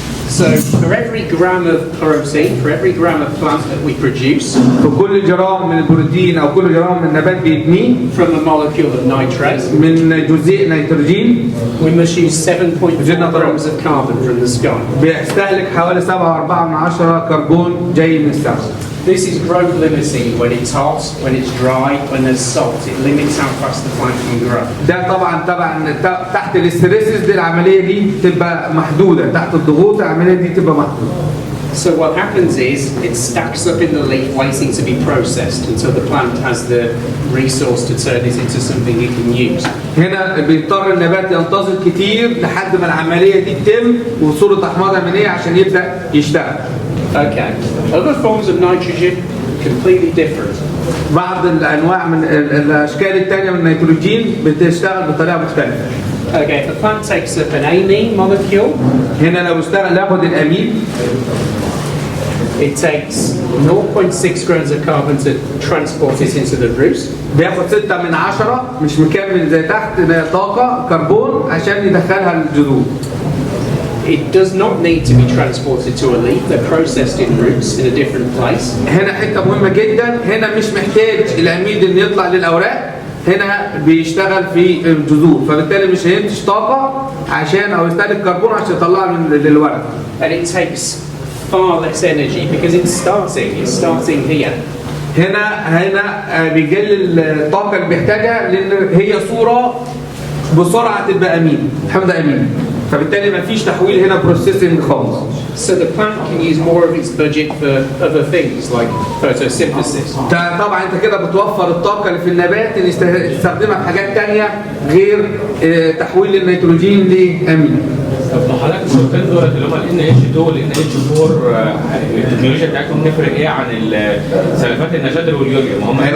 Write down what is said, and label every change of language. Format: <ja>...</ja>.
<en>So for every gram of protein, for every gram of plant that we produce,</en> <ar>في كل جرام من البروتين او كل جرام من النبات بيبنيه</ar> <en>from a molecule of nitrate,</en> <ar>من جزيء نيتروجين</ar> <en>we must use 7.4 grams of carbon from the sky.</en> <ar>بيستهلك حوالي 7.4 كربون جاي من السماء.</ar> <en>This is growth limiting when it's hot, when it's dry, when there's salt. It limits how fast the plant can grow.</en> <ar>ده طبعا تحت الاستريسز دي العمليه دي تبقى محدوده، تحت الضغوط العمليه دي تبقى محدوده.</ar> <en>So what happens is it stacks up in the leaf waiting to be processed until the plant has the resource to turn it into something it can use.</en> <ar>هنا بيضطر النبات ينتظر كتير لحد ما العمليه دي تتم وصوره احماض امينيه عشان يبدا يشتغل.</ar> <en>Okay. Other forms of nitrogen, completely different.</en> <ar>بعض الانواع من الاشكال الثانيه من النيتروجين بتشتغل بطريقه مختلفه.</ar> <en>Okay, if a plant takes up an amine molecule,</en> <ar>هنا لو اشتغل ياخد الامين</ar> <en>it takes 0.6 grams of carbon to transport it into the roots.</en> <ar>بياخد 6 من 10 مش مكمل زي تحت طاقه كربون عشان يدخلها الجذور.</ar> <en>It does not need to be transported to a leaf. They're processed in roots in a different place.</en> <ar>هنا حته مهمه جدا، هنا مش محتاج الاميد ان يطلع للاوراق، هنا بيشتغل في الجذور، فبالتالي مش هينتج طاقه عشان او يستهلك كربون عشان يطلعها للورق.</ar> <en>And it takes far less energy because it's starting here.</en> <ar>هنا بيقلل الطاقه اللي بيحتاجها لان هي صوره بسرعه تبقى امين، حمض امين، فبالتالي ما فيش تحويل هنا بروسيسنج خالص.</ar> <en>So the plant can use more of its budget for other things like photosynthesis.</en> <ar>طبعا انت كده بتوفر الطاقه اللي في النبات ان تستخدمها في حاجات ثانيه غير تحويل النيتروجين لامين. طب ما حضرتك الشركات دول اللي هم ال NH2 وال NH4 التكنولوجيا بتاعتهم تفرق ايه عن سلفات النشادر واليوريا؟ ما هم</ar>